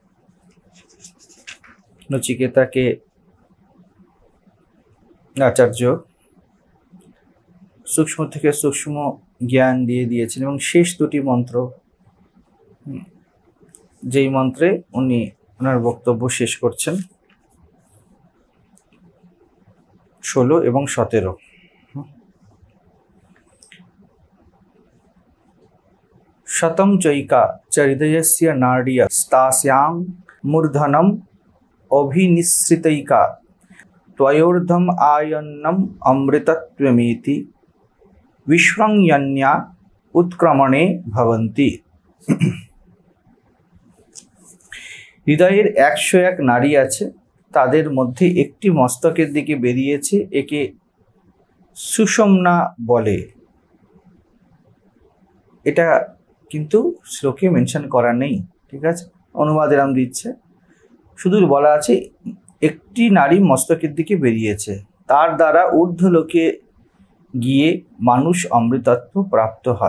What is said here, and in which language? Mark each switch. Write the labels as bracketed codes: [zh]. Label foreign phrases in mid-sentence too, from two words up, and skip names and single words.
[bn] নচিকেতাকে আচার্য সূক্ষ্ম থেকে সূক্ষ্ম জ্ঞান দিয়ে দিয়েছেন এবং শেষ দুটি মন্ত্র, যেই মন্ত্রে উনি ওনার বক্তব্য শেষ করছেন 16 এবং 17। [sa] शतं चैका च हृदयस्य नाड्या स्तास्यां मूर्धनम् अभिनिश्रितैका त्वयोर्धम् आयन्नम् अमृतत्वमेति विश्वंयन्या उत्क्रमणे भवन्ति। [bn] হৃদয়ের 101 নাড়ি আছে, তাদের মধ্যে একটি মস্তকের দিকে বেরিয়েছে, একে সুষুম্না বলে। এটা কিন্তু শ্লোকে মেনশন করা নেই, ঠিক আছে, অনুবাদ এরম দিচ্ছে, শুধু বলা আছে একটি নারী মস্তকের দিকে বেরিয়েছে, তার দ্বারা ঊর্ধ্বলোকে গিয়ে মানুষ অমৃতত্ব প্রাপ্ত হয়।